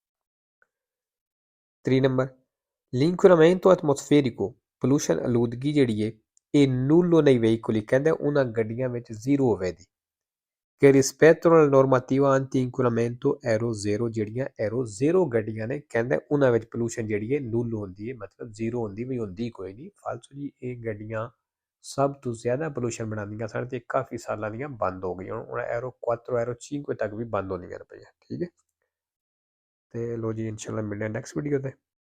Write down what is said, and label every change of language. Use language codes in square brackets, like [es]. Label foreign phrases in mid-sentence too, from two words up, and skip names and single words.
[pa] 3 ਨੰਬਰ [it] l'inquinamento atmosferico [pa] pollution ਆਲੂਦਗੀ ਜਿਹੜੀ ਹੈ ਇਹ ਨੁੱਲੋ ਨਹੀਂ veicoli ਕਹਿੰਦਾ ਉਹਨਾਂ ਗੱਡੀਆਂ ਵਿੱਚ ਜ਼ੀਰੋ ਹੋਵੇ ਦੀ [it] che rispettano la normativa anti-inquinamento Euro 0 [pa] ਜਿਹੜੀਆਂ Euro 0 ਗੱਡੀਆਂ ਨੇ ਕਹਿੰਦਾ ਉਹਨਾਂ ਵਿੱਚ ਪੋਲੂਸ਼ਨ ਜਿਹੜੀ ਹੈ ਨੁੱਲ ਹੁੰਦੀ ਹੈ ਮਤਲਬ ਜ਼ੀਰੋ ਹੁੰਦੀ ਵੀ ਹੁੰਦੀ ਕੋਈ ਨਹੀਂ ਫਾਲਤੂ ਜੀ ਇਹ ਗੱਡੀਆਂ ਸਭ ਤੋਂ ਜ਼ਿਆਦਾ ਪੋਲੂਸ਼ਨ ਬਣਾਉਂਦੀਆਂ ਸਨ ਤੇ ਕਾਫੀ ਸਾਲਾਂ ਦੀਆਂ ਬੰਦ ਹੋ ਗਈਆਂ ਹੁਣ Euro 4 Euro 5 ਤੱਕ ਵੀ ਬੰਦ ਹੁੰਦੀਆਂ ਪਈਆਂ। ਠੀਕ ਹੈ ਤੇ ਲੋ ਜੀ ਇਨਸ਼ਾਅੱਲਾ ਮਿਲਦੇ ਹਾਂ [en] next video [pa] ਤੇ।